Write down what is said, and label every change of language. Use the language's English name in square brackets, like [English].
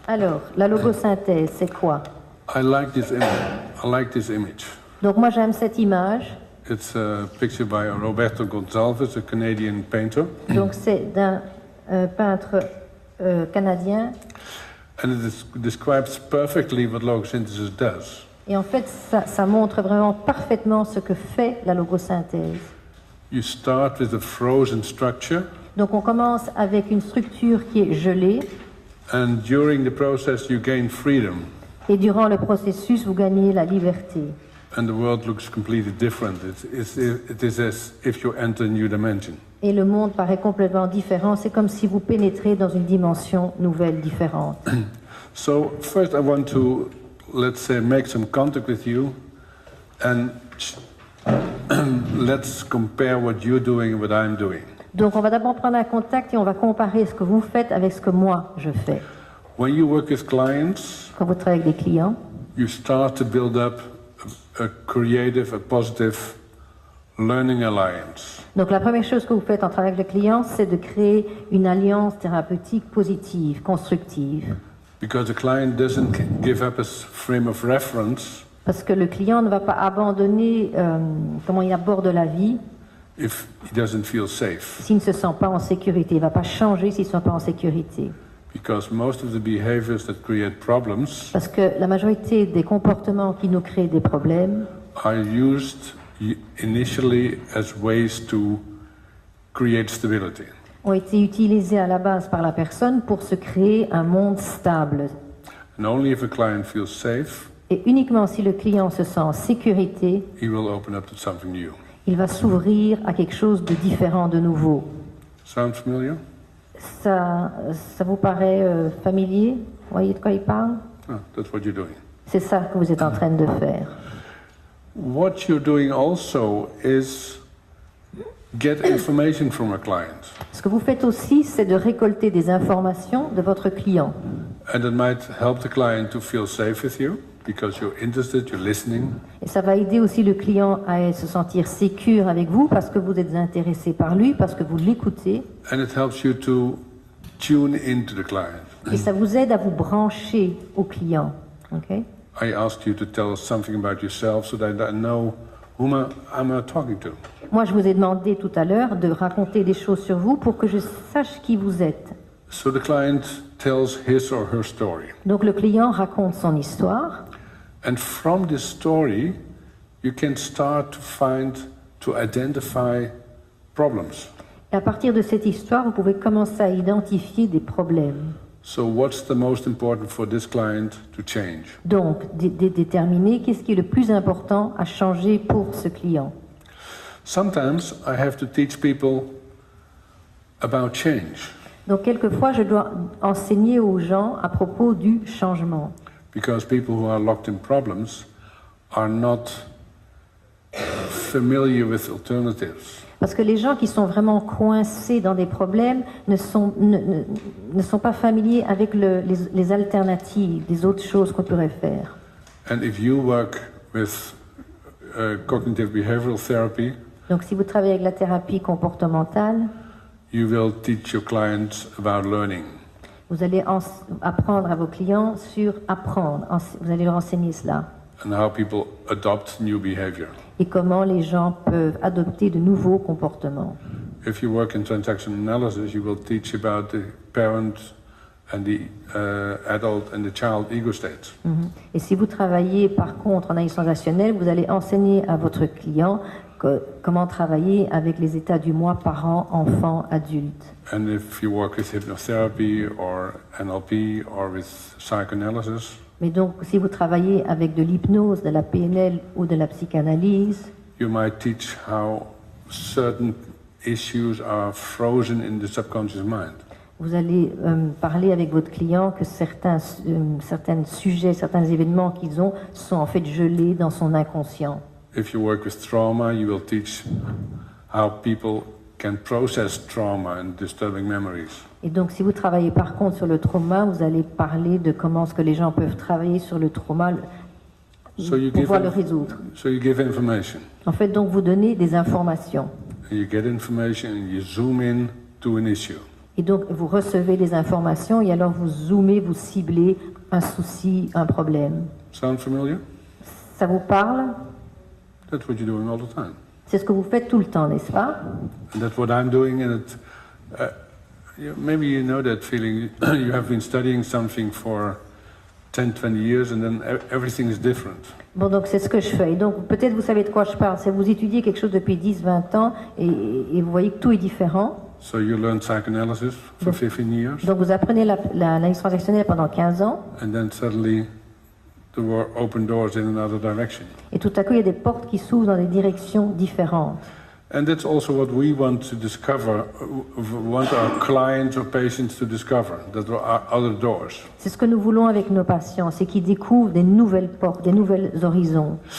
[French] Alors, la logosynthèse, c'est quoi? [English] I like this image. I like this image. [French] Donc moi j'aime cette image. [English] It's a picture by Roberto Gonçalves, a Canadian painter. [French] Donc c'est d'un peintre canadien. [English] And it describes perfectly what logosynthesis does. [French] Et en fait, ça montre vraiment parfaitement ce que fait la logosynthèse. [English] You start with a frozen structure. [French] Donc on commence avec une structure qui est gelée. [English] And during the process you gain freedom. [French] Et durant le processus, vous gagnez la liberté. [English] And the world looks completely different. It is as if you enter a new dimension. [French] Et le monde paraît complètement différent. C'est comme si vous pénétrez dans une dimension nouvelle, différente. [English] So first I want to, let's say, make some contact with you, and let's compare what you're doing and what I'm doing. [French] Donc on va d'abord prendre un contact et on va comparer ce que vous faites avec ce que moi je fais. [English] When you work with clients, [French] quand vous travaillez avec des clients, [English] you start to build up a creative, a positive learning alliance. [French] Donc la première chose que vous faites en travaillant avec le client, c'est de créer une alliance thérapeutique positive, constructive. [English] Because the client doesn't give up his frame of reference. [French] Parce que le client ne va pas abandonner comment il aborde la vie. [English] If he doesn't feel safe. [French] S'il ne se sent pas en sécurité, il ne va pas changer s'il ne se sent pas en sécurité. [English] Because most of the behaviors that create problems. [French] Parce que la majorité des comportements qui nous créent des problèmes [English] are used initially as ways to create stability. [French] Ont été utilisés à la base par la personne pour se créer un monde stable. [English] And only if a client feels safe, [French] et uniquement si le client se sent en sécurité, [English] he will open up to something new. [French] Il va s'ouvrir à quelque chose de différent, de nouveau. [English] Sounds familiar? [French] Ça vous paraît familier? Vous voyez de quoi il parle? [English] That's what you're doing. [French] C'est ça que vous êtes en train de faire. [English] What you're doing also is get information from a client. [French] Ce que vous faites aussi, c'est de récolter des informations de votre client. [English] And it might help the client to feel safe with you because you're interested, you're listening. [French] Et ça va aider aussi le client à se sentir sécure avec vous parce que vous êtes intéressé par lui, parce que vous l'écoutez. [English] And it helps you to tune into the client. [French] Et ça vous aide à vous brancher au client. [English] Okay? I asked you to tell us something about yourself so that I know whom I'm talking to. [French] Moi, je vous ai demandé tout à l'heure de raconter des choses sur vous pour que je sache qui vous êtes. [English] So the client tells his or her story. [French] Donc le client raconte son histoire. [English] And from this story, you can start to identify problems. [French] Et à partir de cette histoire, vous pouvez commencer à identifier des problèmes. [English] So what's the most important for this client to change? [French] Donc, déterminer qu'est-ce qui est le plus important à changer pour ce client. [English] Sometimes I have to teach people about change. [French] Donc, quelquefois, je dois enseigner aux gens à propos du changement. [English] Because people who are locked in problems are not familiar with alternatives. [French] Parce que les gens qui sont vraiment coincés dans des problèmes ne sont pas familiers avec les alternatives, les autres choses qu'on pourrait faire. [English] And if you work with cognitive behavioral therapy, [French] donc si vous travaillez avec la thérapie comportementale, [English] you will teach your clients about learning. [French] Vous allez apprendre à vos clients sur apprendre. Vous allez leur enseigner cela. [English] And how people adopt new behavior. [French] Et comment les gens peuvent adopter de nouveaux comportements. [English] If you work in transaction analysis, you will teach about the parent and the adult and the child ego states. [French] Et si vous travaillez par contre en analyse transactionnelle, vous allez enseigner à votre client comment travailler avec les états du moi, parent, enfant, adulte. [English] And if you work with hypnotherapy or NLP or with psychoanalysis, [French] mais donc, si vous travaillez avec de l'hypnose, de la PNL ou de la psychanalyse, [English] you might teach how certain issues are frozen in the subconscious mind. [French] Vous allez parler avec votre client que certains sujets, certains événements qu'ils ont sont en fait gelés dans son inconscient. [English] If you work with trauma, you will teach how people can process trauma and disturbing memories. [French] Et donc, si vous travaillez par contre sur le trauma, vous allez parler de comment est-ce que les gens peuvent travailler sur le trauma pour pouvoir le résoudre. [English] So you give information. [French] En fait, donc, vous donnez des informations. [English] And you get information and you zoom in to an issue. [French] Et donc, vous recevez des informations et alors vous zoomez, vous ciblez un souci, un problème. [English] Sound familiar? [French] Ça vous parle? [English] That's what you're doing all the time. [French] C'est ce que vous faites tout le temps, n'est-ce pas? [English] And that's what I'm doing, and maybe you know that feeling. You have been studying something for 10, 20 years, and then everything is different. [French] Bon, donc c'est ce que je fais. Et donc, peut-être vous savez de quoi je parle. C'est vous étudiez quelque chose depuis 10, 20 ans et vous voyez que tout est différent. [English] So you learn psychoanalysis for 15 years, [French] Donc, vous apprenez l'analyse transactionnelle pendant 15 ans [English] and then suddenly there were open doors in another direction. [French] et tout à coup, il y a des portes qui s'ouvrent dans des directions différentes. [English] And that's also what we want to discover, want our clients or patients to discover, that there are other doors. [French] C'est ce que nous voulons avec nos patients, c'est qu'ils découvrent des nouvelles portes, des nouvelles horizons.